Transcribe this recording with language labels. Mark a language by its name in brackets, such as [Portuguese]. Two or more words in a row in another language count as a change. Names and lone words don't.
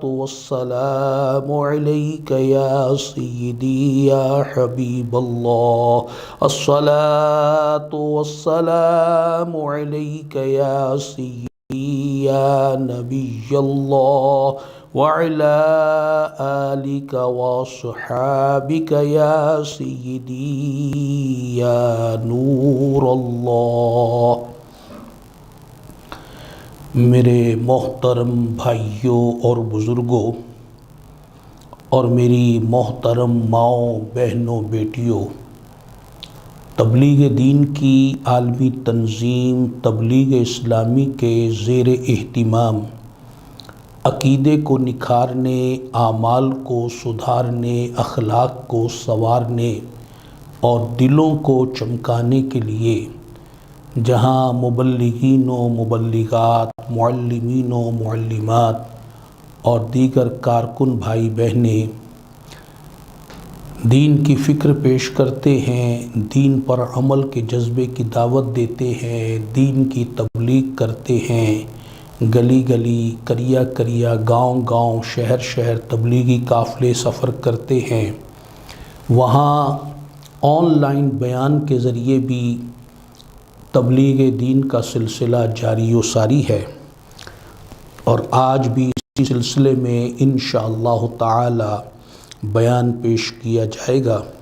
[Arabic] والسلام عليك يا سيدي يا حبيب الله الصلاة والسلام عليك يا سيدي يا نبي الله وعلى آلك وصحابك يا سيدي يا نور الله [Urdu] میرے محترم بھائیوں اور بزرگوں اور میری محترم ماؤں بہنوں بیٹیوں، تبلیغ دین کی عالمی تنظیم تبلیغ اسلامی کے زیر اہتمام عقیدے کو نکھارنے، اعمال کو سدھارنے، اخلاق کو سنوارنے اور دلوں کو چمکانے کے لیے جہاں مبلغین و مبلغات، معلمین و معلمات اور دیگر کارکن بھائی بہنیں دین کی فکر پیش کرتے ہیں، دین پر عمل کے جذبے کی دعوت دیتے ہیں، دین کی تبلیغ کرتے ہیں، گلی گلی، کریا کریا، گاؤں گاؤں، شہر شہر تبلیغی قافلے سفر کرتے ہیں، وہاں آن لائن بیان کے ذریعے بھی تبلیغ دین کا سلسلہ جاری و ساری ہے، اور آج بھی اسی سلسلے میں انشاءاللہ تعالی بیان پیش کیا جائے گا۔